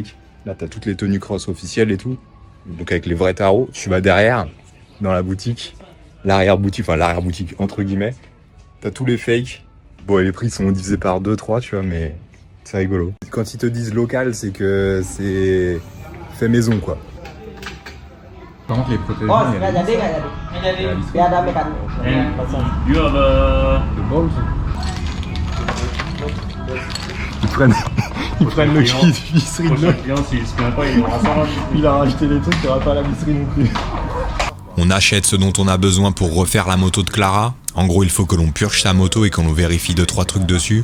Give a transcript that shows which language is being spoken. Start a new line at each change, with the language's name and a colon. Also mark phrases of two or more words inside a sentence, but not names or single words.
French: Là, t'as toutes les tenues cross officielles et tout. Donc avec les vrais tarots, tu vas derrière. dans la boutique, l'arrière-boutique, enfin l'arrière-boutique entre guillemets, t'as tous les fakes. Bon, les prix sont divisés par 2, 3, tu vois, mais c'est rigolo. Quand ils te disent local, c'est que c'est fait maison, quoi. Par contre, les protège-mains,
Indonesian: Oh, nggak jadi. Dia ada mekanik.
English: You have a...
French: le bol, ils prennent le kit visserie de l'eau. Prochain client, s'il se plaint pas, il aura 120. Il a rajouté des trucs, il n'y aura pas la visserie non plus. On achète ce dont on a besoin pour refaire la moto de Clara. En gros, il faut que l'on purge sa moto et qu'on nous vérifie 2-3 trucs dessus.